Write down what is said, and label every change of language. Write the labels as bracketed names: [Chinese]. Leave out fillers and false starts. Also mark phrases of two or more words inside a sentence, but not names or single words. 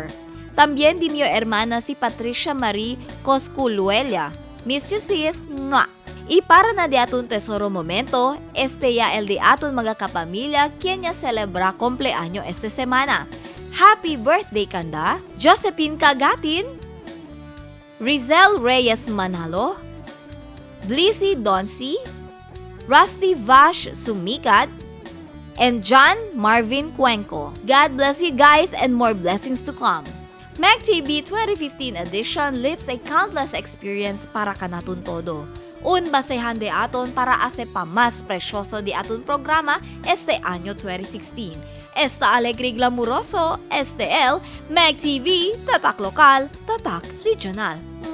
[Chavacano] También di mio hermana si Patricia Marie Cosculuelia. [English] Miss you, sis. Mwah! [Chavacano] Y para na di aton tesoro momento, este ya el di aton mga kapamilya quien ya celebra cumpleaños esta semana. [English] Happy birthday kanda, Josephine Kagatin, Rizel Reyes Manalo, Blissy Donsi, Rusty Vash Sumikat, and John Marvin Cuenco. God bless you guys and more blessings to come. MacTV 2015 edition lives a countless experience [Chavacano] para kanaton todo. Un basehan de aton para ase pa mas precioso di aton programa este año 2016. Esta alegre glamuroso, este el MacTV, [Filipino] tatak lokal, tatak regional.